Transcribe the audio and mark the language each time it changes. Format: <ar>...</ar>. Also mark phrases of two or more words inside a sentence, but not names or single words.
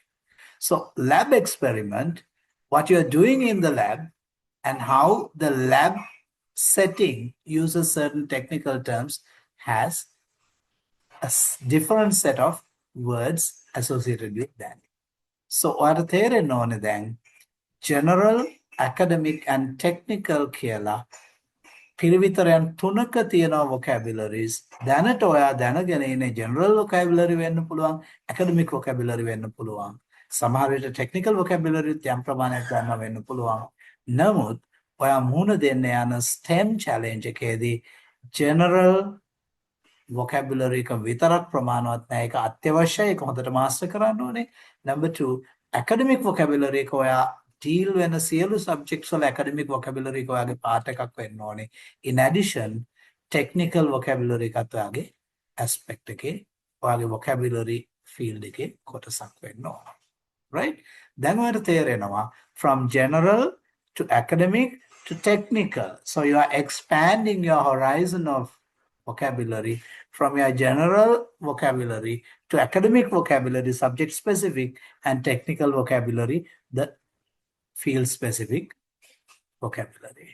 <en>So lab experiment, what you're doing in the lab and how the lab setting uses certain technical terms has a different set of words associated with that. So what</en> <si>තේරෙන්න ඕනේ දැන්</si> <en>general, academic and technical</en> <si>කියලා පිරිවිතරයන් තුනක තියෙනවා vocabularies. දැනට ඔයා දැනගෙන ඉන්නේ</si> <en>general vocabulary</en> <si>වෙන්න පුළුවන්,</si> <en>academic vocabulary</en> <si>වෙන්න පුළුවන්. සමහර විට</si> <en>technical vocabulary</en> <si>යම් ප්‍රමාණයක් ගන්නවා වෙන්න පුළුවන්. නමුත් ඔයා මුහුණ දෙන්න යන</si> <en>STEM challenge</en> <si>එකේදී</si> <en>general, vocabulary</en> <si>එක විතරක් ප්‍රමාණවත් නැහැ. ඒක අත්‍යවශ්‍යයි. ඒක හොඳට master කරන්න ඕනේ.</si> <en>Number 2, academic vocabulary</en> <si>එක ඔයා deal වෙන සියලු subjects වල</si> <en>academic vocabulary</en> <si>එක ඔයාගේ part එකක් වෙන්න ඕනේ.</si> <en>In addition, technical vocabulary</en> <si>එකත් ඔයාගේ aspect එකේ ඔයාගේ</si> <en>vocabulary field</en> <si>එකේ කොටසක් වෙන්න ඕනේ. Right? දැන් ඔයාලට තේරෙනවා</si> <en>from general to academic to technical. So you are expanding your horizon of vocabulary from your general vocabulary to academic vocabulary, subject specific, and technical vocabulary, the field specific vocabulary.</en>